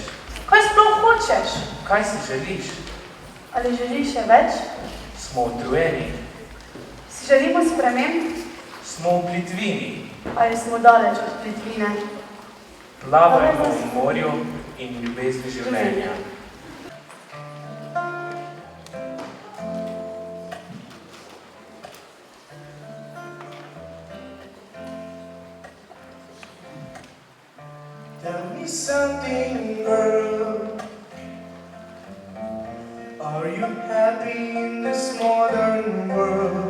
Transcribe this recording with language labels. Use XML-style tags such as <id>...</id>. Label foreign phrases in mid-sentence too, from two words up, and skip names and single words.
<sl>Kaj sploh hočeš? Kaj si želiš? Ali želiš še več? Smo utrujeni, Si želimo sprememb? smo v plitvini, Ali smo daleč od plitvine? plavajmo v morju in v ljubezni življenja.</sl> <en>Tell me something, girl. Are you happy in this modern world?</en>